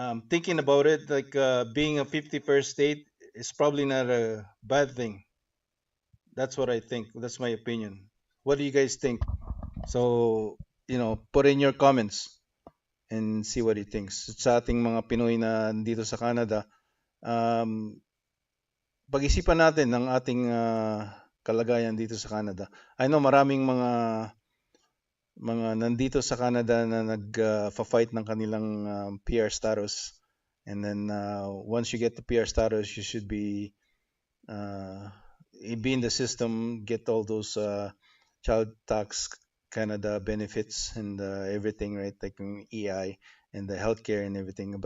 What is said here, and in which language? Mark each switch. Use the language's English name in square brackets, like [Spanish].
[English] Thinking about it, like being a 51st state is probably not a bad thing. That's what I think. That's my opinion. What do you guys think? So, put in your comments and see what he thinks. [Filipino] Sa ating mga Pinoy na dito sa Canada, pag-isipan natin ng ating kalagayan dito sa Canada. [English] I know [Filipino] maraming mga nandito sa Canada na nag-fight ng kanilang [English] PR status, and then once you get the PR status, you should be in the system, get all those child tax Canada benefits and everything, right, like EI and the healthcare and everything.